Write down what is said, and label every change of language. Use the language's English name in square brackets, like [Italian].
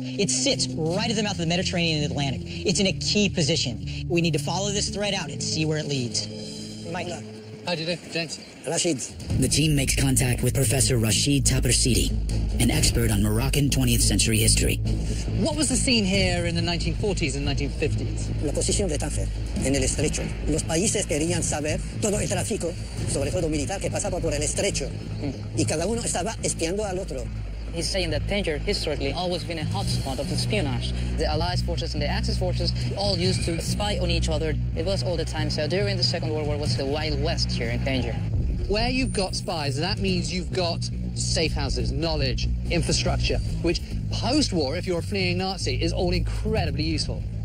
[English] It sits right at the mouth of the Mediterranean and Atlantic. It's in a key position. We need to follow this thread out and see where it leads. Mike. How do you do, James? Rashid. The team makes contact with Professor Rashid Tapersidi, an expert on Moroccan 20th century history. What was the scene here in the 1940s and 1950s? [Spanish] La posición de Tánger, en el estrecho. Los países querían saber todo el tráfico, sobre todo militar, que pasaba por el estrecho. Y cada uno estaba espiando al otro. [English] He's saying that Tangier historically always been a hotspot of espionage. The Allied forces and the Axis forces all used to spy on each other. It was all the time. So during the Second World War, was the Wild West here in Tangier. Where you've got spies, that means you've got safe houses, knowledge, infrastructure, which post-war, if you're a fleeing Nazi, is all incredibly useful.